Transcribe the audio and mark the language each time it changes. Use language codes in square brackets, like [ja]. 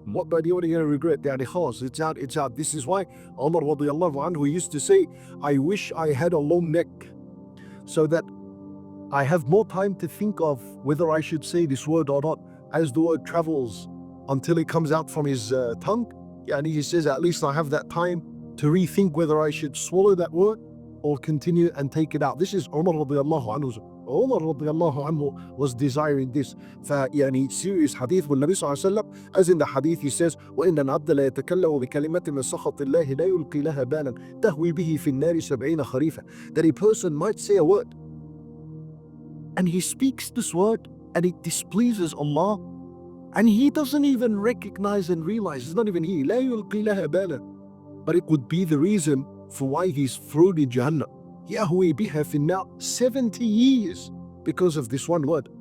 [en] What are you going to regret? It's out. This is why Umar radiallahu anhu used to say, I wish I had a long neck so that I have more time to think of whether I should say this word or not. As the word travels until it comes out from his tongue, he says, at least I have that time to rethink whether I should swallow that word or continue and take it out. This is Umar radiallahu anhu's Umar radiallahu anhu was desiring this. [ar] فيعني [en] serious hadith [ar] والنبي صلى الله عليه وسلم, [en] as in the hadith he says, [ar] وإن العبد لا يتكلم بكلمة من سخط الله لا يلقي لها بالا تهوي به في النار 70 خريفا. [en] That a person might say a word and he speaks this word and it displeases Allah, and he doesn't even recognize and realize, it's not even he, [ar] لا يلقي لها بالا, [en] but it would be the reason for why he's thrown in Jahannam. [ar] يهوي بها في النار [en] 70 years because of this one word.